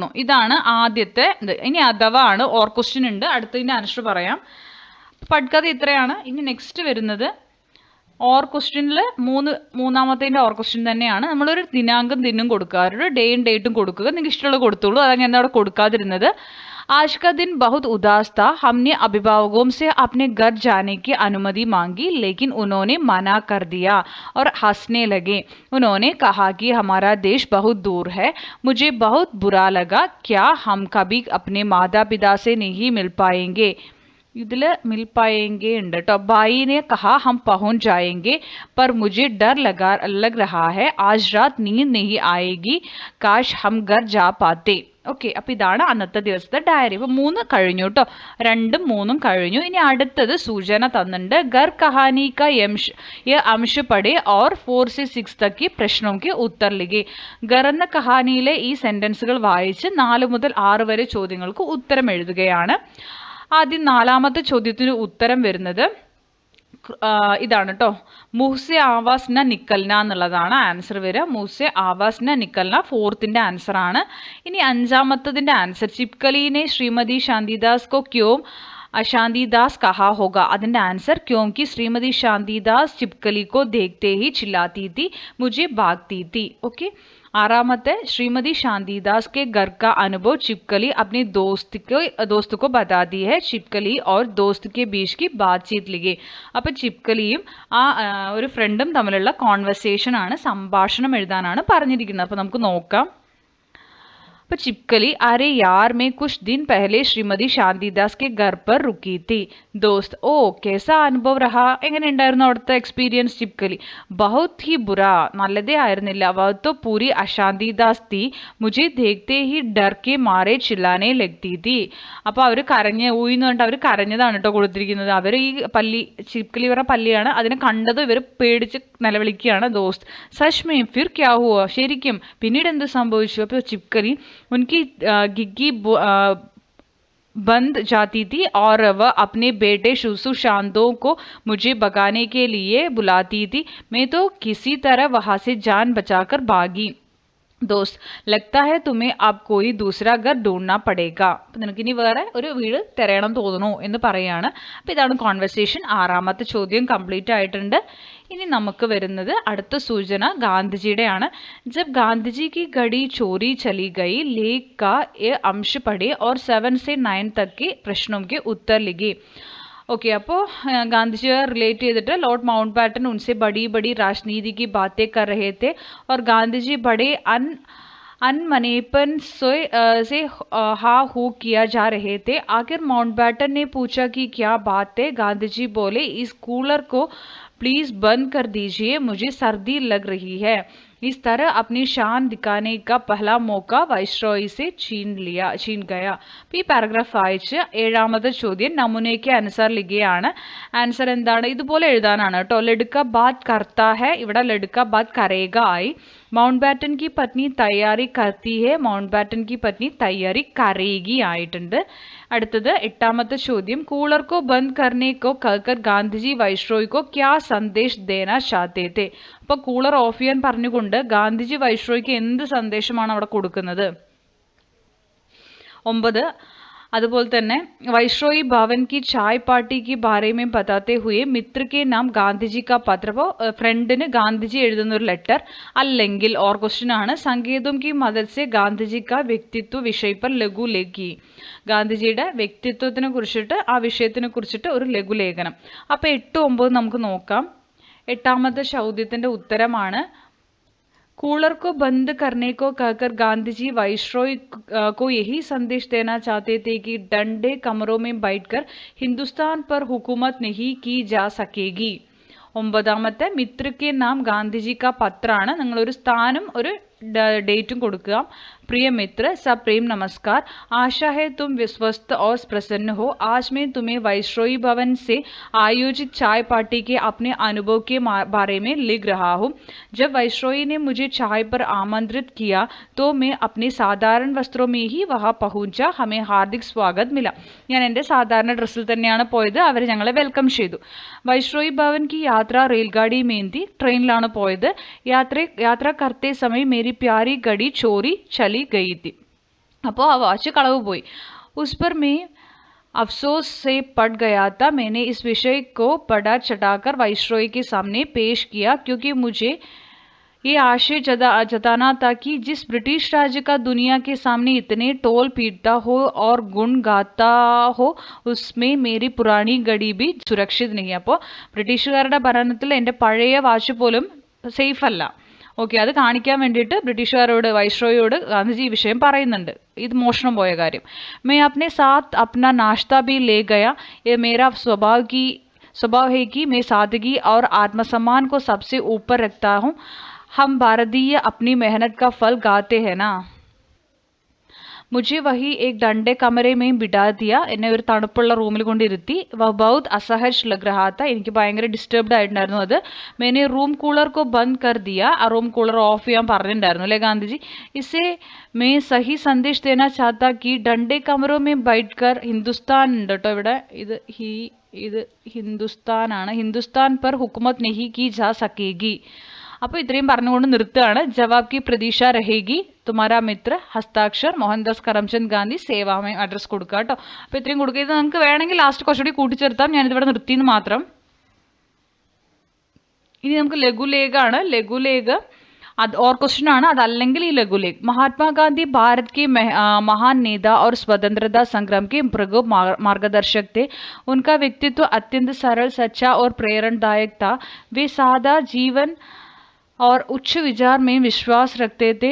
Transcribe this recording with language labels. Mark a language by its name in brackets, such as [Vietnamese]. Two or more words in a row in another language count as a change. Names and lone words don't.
[Malayalam] ഇതാണ് ആദ്യത്തെ ഇത്. ഇനി അഥവാ ആണ് [English] or question [Malayalam] ഉണ്ട്. അടുത്തതിൻ്റെ ആൻസർ പറയാം. പട്കഥ ഇത്രയാണ്. ഇനി നെക്സ്റ്റ് വരുന്നത് ഓർ ക്വസ്റ്റ്യനിൽ മൂന്നാമത്തേൻ്റെ [English] or question [Malayalam] തന്നെയാണ്. നമ്മളൊരു ദിനാങ്കം ദിനും കൊടുക്കുക, ഒരു ഡേയും ഡേറ്റും കൊടുക്കുക. നിങ്ങൾക്ക് ഇഷ്ടമുള്ളത് കൊടുത്തോളൂ, അതാണ് ഞാൻ അവിടെ കൊടുക്കാതിരുന്നത്. [Hindi] आज का दिन बहुत उदास था, हमने अभिभावकों से अपने घर जाने की अनुमति मांगी, लेकिन उन्होंने मना कर दिया और हंसने लगे. उन्होंने कहा कि हमारा देश बहुत दूर है. मुझे बहुत बुरा लगा. क्या हम कभी अपने माता पिता से नहीं मिल पाएंगे? [Malayalam] ഇതിൽ [Hindi] मिल पाएंगे [Malayalam] ഉണ്ട് കേട്ടോ. [Hindi] भाई ने कहा हम पहुंच जाएंगे, पर मुझे डर लग रहा है. आज रात नींद नहीं आएगी. काश हम घर जा पाते. [Malayalam] ഓക്കെ, അപ്പോൾ ഇതാണ് അന്നത്തെ ദിവസത്തെ ഡയറി. ഇപ്പോൾ 3 കഴിഞ്ഞു കേട്ടോ, 2ഉം 3ഉം കഴിഞ്ഞു. ഇനി അടുത്തത് സൂചന തന്നിട്ടുണ്ട്. [Hindi] घर कहानी का अंश पढ़े और 4 से 6 तक की प्रश्नों के उत्तर लिखे. [Malayalam] ഗർ എന്ന കഹാനിയിലെ ഈ സെൻറ്റൻസുകൾ വായിച്ച് 4 മുതൽ 6 വരെ ചോദ്യങ്ങൾക്ക് ഉത്തരം എഴുതുകയാണ്. ആദ്യം 4ാമത്തെ ചോദ്യത്തിന് ഉത്തരം വരുന്നത് ഇതാണ് കേട്ടോ. [Hindi] मुँह से आवाज़ न निकलना [Malayalam] എന്നുള്ളതാണ് ആൻസർ വരിക. [Hindi] मुँह से आवाज़ न निकलना [Malayalam] 4ത്തിൻ്റെ ആൻസർ ആണ്. ഇനി 5ാമത്തതിൻ്റെ ആൻസർ [Hindi] छिपकली ने श्रीमती शांतिदास को क्यों अशांति दास कहा होगा? [Malayalam] അതിന്റെ ആൻസർ [Hindi] क्योंकि श्रीमती शांति दास छिपकली को देखते ही चिल्लाती थी, मुझे भागती थी. ओके. आरामते श्रीमती शांतिदास के घर का अनुभव छिपकली अपने दोस्त को बताती है. छिपकली और दोस्त के बीच की बातचीत लिखे. [Malayalam] അപ്പോൾ ചിപ്കലിയും ഒരു ഫ്രണ്ടും തമ്മിലുള്ള കോൺവെർസേഷൻ ആണ്, സംഭാഷണം എഴുതാനാണ് പറഞ്ഞിരിക്കുന്നത്. അപ്പോൾ നമുക്ക് നോക്കാം. [Hindi] पर छिपकली, अरे यार मैं कुछ दिन पहले श्रीमती शांतिदास के घर पर रुकी थी. दोस्त, ओ कैसा अनुभव रहा? [Malayalam] എങ്ങനെ ഉണ്ടായിരുന്നു അവിടുത്തെ എക്സ്പീരിയൻസ്? ചിപ്കലി, [Hindi] बहुत ही बुरा, [Malayalam] നല്ലതേ ആയിരുന്നില്ല. [Hindi] वह तो पूरी अशांतिदास थी, मुझे देखते ही डर के मारे चिल्लाने लगती थी. [Malayalam] അപ്പോൾ അവർ ഊയിന്ന് പറഞ്ഞിട്ട് അവർ കരഞ്ഞതാണ് കേട്ടോ കൊടുത്തിരിക്കുന്നത്. അവർ ഈ പല്ലി, ചിപ്കലി ഇവരുടെ പല്ലിയാണ്, അതിനെ കണ്ടതും ഇവർ പേടിച്ച് നിലവിളിക്കുകയാണ്. [Hindi] दोस्त, सच में फिर क्या हुआ? [Malayalam] ശരിക്കും പിന്നീട് എന്ത് സംഭവിച്ചു? അപ്പോൾ ചിപ്കലി, [Hindi] उनकी गिग्गी बंद जाती थी और वह अपने बेटे सुशांतों को मुझे भगाने के लिए बुलाती थी. मैं तो किसी तरह वहां से जान बचाकर भागी. दोस्त, लगता है तुम्हें अब कोई दूसरा घर ढूंढना पड़ेगा. [Malayalam] അപ്പം നിനക്കിനി വേറെ ഒരു വീട് തിരയണം തോന്നുന്നു എന്ന് പറയാണ്. അപ്പോൾ ഇതാണ് കോൺവെർസേഷൻ. 6ാമത്തെ ചോദ്യം കംപ്ലീറ്റ് ആയിട്ടുണ്ട്. ഇനി നമുക്ക് വരുന്നത് അടുത്ത സൂചന ഗാന്ധിജിയുടെയാണ്. [Hindi] जब गांधी जी की घड़ी चोरी चली गई, लेख का ये अंश पढ़े और 7 से 9 तक के प्रश्नों के उत्तर लिखे. ओके. [Malayalam] അപ്പോൾ ഗാന്ധിജിയെ റിലേറ്റ് ചെയ്തിട്ട് ലോർഡ് മൗണ്ട് ബാറ്റൻ [Hindi] उनसे बड़ी बड़ी राजनीति की बातें कर रहे थे और गांधी जी बड़े अनमनेपन से हा हू किया जा रहे थे. आखिर माउंट बैटन ने पूछा कि क्या बात है? गांधी जी बोले, इस कूलर को प्लीज बंद कर दीजिए, मुझे सर्दी लग रही है. इस तरह अपनी शान दिखाने का पहला मौका वाइसरॉय से छीन गया. [Malayalam] ഈ പാരഗ്രാഫ് വായിച്ച് 7ാമത്തെ ചോദ്യം നമൂനയ്ക്ക് അനുസാർ ലിഖിയാണ്. ആൻസർ എന്താണ്? ഇതുപോലെ എഴുതാനാണ് കേട്ടോ. [Hindi] लड़का बात करता है, ഇവിടെ लड़का बात करेगा ആയി. മൗണ്ട് ബാറ്റൻ की पत्नी तैयारी करती है, മൗണ്ട് ബാറ്റൻ की पत्नी तैयारी करेगी [Malayalam] ആയിട്ടുണ്ട്. അടുത്തത് 8ാമത്തെ ചോദ്യം, [Hindi] കൂളർ को बंद करने को कहकर गांधीजी वाइसरॉय को क्या संदेश देना चाहते थे? [Malayalam] അപ്പോൾ കൂളർ ഓഫ് ചെയ്യാൻ പറഞ്ഞുകൊണ്ട് ഗാന്ധിജി വൈസ്രോയ്ക്ക് എന്ത് സന്ദേശമാണ് അവിടെ കൊടുക്കുന്നത്? [Hindi] 9. [Malayalam] അതുപോലെ തന്നെ [Hindi] വൈസ്രോയി ഭവൻ की चाय पार्टी के बारे में बताते हुए मित्र के नाम गांधीजी का पत्र. [Malayalam] അപ്പോൾ ഫ്രണ്ടിന് ഗാന്ധിജി എഴുതുന്ന ഒരു ലെറ്റർ. അല്ലെങ്കിൽ ഓർ ക്വസ്റ്റ്യൻ ആണ്, [Hindi] संकेतों की मदद से गांधीजी का व्यक्तित्व विषय पर लघु लेखी. [Malayalam] ഗാന്ധിജിയുടെ വ്യക്തിത്വത്തിനെ കുറിച്ചിട്ട്, ആ വിഷയത്തിനെ കുറിച്ചിട്ട് ഒരു ലഘുലേഖനം. അപ്പോൾ 8, 9 നമുക്ക് നോക്കാം. 8ാമത്തെ ചോദ്യത്തിന്റെ ഉത്തരമാണ്, [Hindi] कूलर को बंद करने को कहकर गांधीजी वाइसरॉय को यही संदेश देना चाहते थे कि ठंडे कमरों में बैठकर हिंदुस्तान पर हुकूमत नहीं की जा सकेगी. 9ാമത്തെ മിത്ര के नाम गांधीजी का പത്രാണ്. [Malayalam] നിങ്ങളൊരു സ്ഥാനം ഒരു डेटुम കൊടുക്കുക. [Hindi] प्रिय मित्र, सब प्रेम नमस्कार. आशा है तुम स्वस्थ और प्रसन्न हो. आज मैं तुम्हें वाइसरॉय भवन से आयोजित चाय पार्टी के अपने अनुभव के बारे में लिख रहा हूँ. जब वाइसरॉय ने मुझे चाय पर आमंत्रित किया तो मैं अपने साधारण वस्त्रों में ही वहाँ पहुँचा. हमें हार्दिक स्वागत मिला. [Malayalam] ഞാൻ എൻ്റെ സാധാരണ ഡ്രസ്സിൽ തന്നെയാണ് പോയത്. അവർ ഞങ്ങളെ വെൽക്കം ചെയ്തു. [Hindi] वाइसरॉय भवन की यात्रा रेलगाड़ी में थी. [Malayalam] ട്രെയിനിലാണ് പോയത്. [Hindi] यात्रा करते समय मेरी प्यारी घड़ी चोरी चली गई थी. [Malayalam] അപ്പോൾ ആ വാച്ച് കളവ് പോയി. [Hindi] उस पर मैं अफसोस से पड़ गया था. मैंने इस विषय को बढ़ा चढ़ाकर वाइसरॉय के सामने पेश किया क्योंकि मुझे ये आशय जताना था कि जिस ब्रिटिश राज्य का दुनिया के सामने इतने टोल पीटता हो और गुण गाता हो, उसमें मेरी पुरानी घड़ी भी सुरक्षित नहीं. [Malayalam] അപ്പോൾ ബ്രിട്ടീഷുകാരുടെ ഭരണത്തിൽ എൻ്റെ പഴയ വാച്ച് പോലും സേഫ് അല്ല. ഓക്കെ. അത് കാണിക്കാൻ വേണ്ടിയിട്ട് ബ്രിട്ടീഷുകാരോട്, വൈസ്രോയോട് ഗാന്ധിജി ഈ വിഷയം പറയുന്നുണ്ട്, ഇത് മോഷണം പോയ കാര്യം. [Hindi] मैं अपने साथ अपना नाश्ता भी ले गया. ये मेरा स्वभाव है कि मैं सादगी और आत्मसम्मान को सबसे ऊपर रखता हूँ. हम भारतीय अपनी मेहनत का फल गाते हैं ना. मुझे वही एक ठंडे कमरे में बिठा दिया. [Malayalam] എന്നെ ഒരു തണുപ്പുള്ള റൂമിൽ കൊണ്ടിരുത്തി. [Hindi] वह बहुत असहज लग रहा था. [Malayalam] എനിക്ക് ഭയങ്കര ഡിസ്റ്റർബ്ഡ് ആയിട്ടുണ്ടായിരുന്നു അത്. [Hindi] मैंने रूम कूलर को बंद कर दिया. [Malayalam] ആ റൂം കൂളർ ഓഫ് ചെയ്യാൻ പറഞ്ഞിട്ടുണ്ടായിരുന്നു അല്ലേ ഗാന്ധിജി. [Hindi] इसे मैं सही संदेश देना चाहता कि ठंडे कमरों में बैठकर हिंदुस्तान [Malayalam] ഉണ്ട് കേട്ടോ ഇവിടെ. ഇത് ഹിന്ദുസ്ഥാനാണ്. [Hindi] हिंदुस्तान पर हुकूमत नहीं की जा सकेगी. [Malayalam] അപ്പോൾ ഇത്രയും പറഞ്ഞുകൊണ്ട് നിർത്തുകയാണ്. [Hindi] जवाब की प्रतीक्षा रहेगी, तुम्हारा मित्र, हस्ताक्षर, [Malayalam] മോഹൻദാസ് കരംചന്ദ് ഗാന്ധി, സേവാമയ അഡ്രസ് കൊടുക്കുക കേട്ടോ. അപ്പോൾ ഇത്രയും കൊടുക്കുക. ഇത് നിങ്ങൾക്ക് വേണമെങ്കിൽ ലാസ്റ്റ് കുറച്ചുകൂടി കൂട്ടിച്ചേർത്താം, ഞാനിതിവിടെ നിർത്തിയെന്ന് മാത്രം. ഇനി നമുക്ക് ലഘുലേഖാണ്. ലഘുലേഖ [English] or question [Malayalam] ആണ് അല്ലെങ്കിൽ ഈ लघुलेख. [Hindi] महात्मा गांधी भारत के महान नेता और स्वतंत्रता संग्राम के प्रगो मार्गदर्शक थे. उनका व्यक्तित्व अत्यंत सरल, सच्चा और प्रेरणादायक था. वे सादा जीवन और उच्च विचार में विश्वास रखते थे.